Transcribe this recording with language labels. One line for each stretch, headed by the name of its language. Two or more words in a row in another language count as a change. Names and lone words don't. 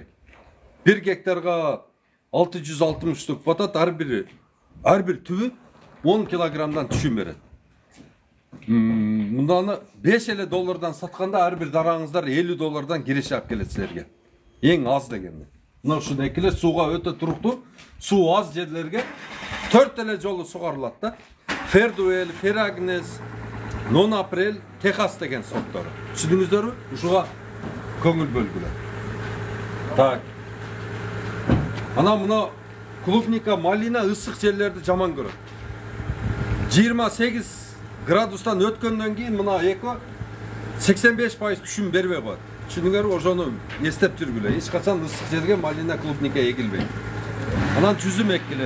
Kyrgyz: 1 гектарга 660 штук батат, ар бир түбү 10 килограммдан түшүм берет. Мынданы $5 сатканда ар бир дараңыздар $50 киреше алып келет силерге. Эң аз дегенде. Мына ушул экиле сууга өтө туруктуу, суу аз жерлерге 4 эле жолу сугарылат да. Ferduel, Ferragnes, non aprel Texas деген сорттары.
Kazakh: Түсіндіңіздер ме?
Kyrgyz: Ушуга көңіл бөлгүлөр. Так. Ана мына клубника, малина ысык жерлерди жаман көрөт. 28 градустан өткөндөн кийин мына эко 85% түшүм бербей коет. Түшүндүңөрбү? Ошону эстеп жүргүлө. Эч качан ысык жерге малина, клубника эгилбейт. Анан жүзүм эккиле.